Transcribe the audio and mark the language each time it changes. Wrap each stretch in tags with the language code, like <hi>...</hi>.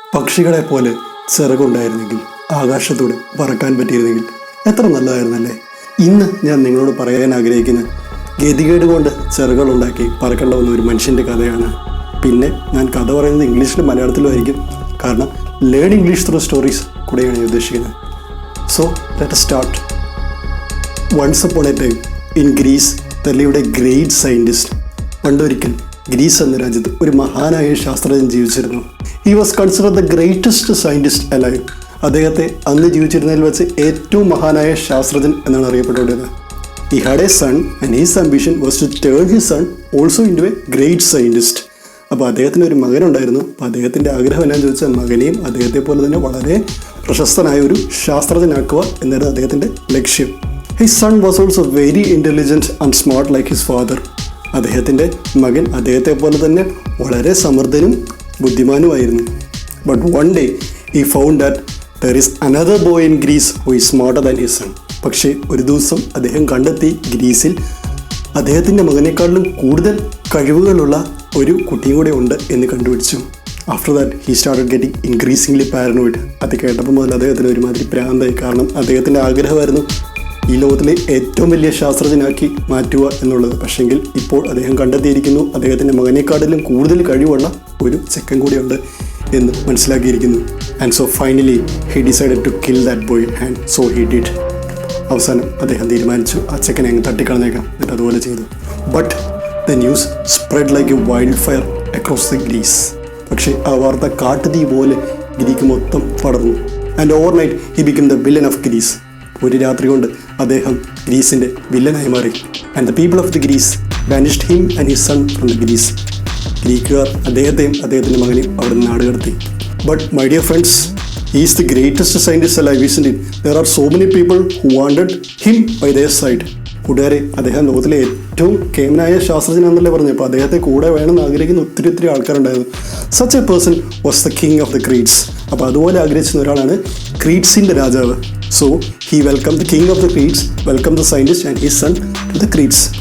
<ml>പക്ഷികളെ പോലെ ചിറകുണ്ടായിരുന്നെങ്കിൽ, ആകാശത്തൂടെ പറക്കാൻ പറ്റിയിരുന്നെങ്കിൽ എത്ര നല്ലതായിരുന്നല്ലേ. ഇന്ന് ഞാൻ നിങ്ങളോട് പറയാൻ ആഗ്രഹിക്കുന്ന ഗതികേട് കൊണ്ട് ചിറകുകളുണ്ടാക്കി പറക്കേണ്ട വന്ന ഒരു മനുഷ്യൻ്റെ കഥയാണ്. പിന്നെ ഞാൻ കഥ പറയുന്നത് ഇംഗ്ലീഷിലും മലയാളത്തിലും ആയിരിക്കും, കാരണം ലേൺ ഇംഗ്ലീഷ് ത്രൂ സ്റ്റോറീസ് കൂടെയാണ് ഞാൻ ഉദ്ദേശിക്കുന്നത്.</ml> <en>So let us start. Once upon a time in Greece there lived a great scientist.</en> <ml>പണ്ടൊരിക്കൽ ഗ്രീസ് എന്ന രാജ്യത്ത് ഒരു മഹാനായ ശാസ്ത്രജ്ഞൻ ജീവിച്ചിരുന്നു.</ml> <en>He was considered the greatest scientist alive.</en> <ml>അദ്ദേഹത്തെ അന്ന് ജീവിച്ചിരുന്നതിൽ വെച്ച് ഏറ്റവും മഹാനായ ശാസ്ത്രജ്ഞൻ എന്നാണ് അറിയപ്പെട്ടുകൊണ്ടിരുന്നത്.</ml> <en>He had a son and his ambition was to turn his son also into a great scientist.</en> <ml>അപ്പോൾ അദ്ദേഹത്തിന് ഒരു മകനുണ്ടായിരുന്നു. അപ്പോൾ അദ്ദേഹത്തിൻ്റെ ആഗ്രഹം എന്നാന്ന് ചോദിച്ചാൽ മകനെയും അദ്ദേഹത്തെ പോലെ തന്നെ വളരെ പ്രശസ്തനായ ഒരു ശാസ്ത്രജ്ഞനാക്കുക എന്നായിരുന്നു അദ്ദേഹത്തിൻ്റെ ലക്ഷ്യം.</ml> <en>His son was also very intelligent and smart like his father.</en> <ml>അദ്ദേഹത്തിൻ്റെ മകൻ അദ്ദേഹത്തെ പോലെ തന്നെ വളരെ സമർത്ഥനും ബുദ്ധിമാനുമായിരുന്നു.</ml> <en>But one day he found that there is another boy in Greece who is smarter than his son.</en> <ml>പക്ഷേ ഒരു ദിവസം അദ്ദേഹം കണ്ടെത്തി ഗ്രീസിൽ അദ്ദേഹത്തിൻ്റെ മകനേക്കാളിലും കൂടുതൽ കഴിവുകളുള്ള ഒരു കുട്ടിയും കൂടെ ഉണ്ട് എന്ന് കണ്ടുപിടിച്ചു.</ml> <en>After that he started getting increasingly paranoid.</en> <ml>അത് കേട്ടപ്പോൾ മുതൽ അദ്ദേഹത്തിന് ഒരുമാതിരി പ്രാന്തായി. കാരണം അദ്ദേഹത്തിൻ്റെ ആഗ്രഹമായിരുന്നു ഈ ലോകത്തിലെ ഏറ്റവും വലിയ ശാസ്ത്രജ്ഞനാക്കി മാറ്റുക എന്നുള്ളത്. പക്ഷെങ്കിൽ ഇപ്പോൾ അദ്ദേഹം കണ്ടെത്തിയിരിക്കുന്നു അദ്ദേഹത്തിൻ്റെ മകനേക്കാളിലും കൂടുതൽ കഴിവുള്ള ഒരു ചെക്കൻ കൂടിയുണ്ട് എന്ന് മനസ്സിലാക്കിയിരിക്കുന്നു.</ml> <en>And so finally he decided to kill that boy and so he did.</en> <ml>അവസാനം അദ്ദേഹം തീരുമാനിച്ചു ആ ചെക്കനെ അങ്ങ് തട്ടിക്കളഞ്ഞേക്കാം. എന്നിട്ട് അതുപോലെ ചെയ്തു.</ml> <en>But the news spread like a wildfire across the Greece.</en> <ml>പക്ഷേ ആ വാർത്ത കാട്ടുതീ പോലെ ഗ്രീക്ക് മൊത്തം പടർന്നു.</ml> <en>And overnight he become the villain of Greece.</en> <ml>ഒരു രാത്രി കൊണ്ട് അദ്ദേഹം ഗ്രീസിൻ്റെ വില്ലനായി മാറി.</ml> <en>And the people of the Greece banished him and his son from the Greece.</en> <ml>ഗ്രീക്കുകാർ അദ്ദേഹത്തെയും അദ്ദേഹത്തിൻ്റെ മകനെയും അവിടെ നിന്ന് നാടുകടത്തി.</ml> <en>But my dear friends, he is the greatest scientist alive, isn't it? There are so many people who wanted him by their side.</en> <ml>കൂട്ടുകാരെ, അദ്ദേഹം ലോകത്തിലെ ഏറ്റവും കേമനായ ശാസ്ത്രജ്ഞനാണെന്നല്ലേ പറഞ്ഞു. അപ്പോൾ അദ്ദേഹത്തെ കൂടെ വേണമെന്ന് ആഗ്രഹിക്കുന്ന ഒത്തിരി ആൾക്കാരുണ്ടായിരുന്നു.</ml> <en>Such a person was the king of the creeds.</en> <ml>അപ്പോൾ അതുപോലെ ആഗ്രഹിച്ചിരുന്ന ഒരാളാണ് ക്രീഡ്സിൻ്റെ രാജാവ്.</ml> <en>So he welcome the king of the creeds, welcome the scientist and his son to the creeds.</en>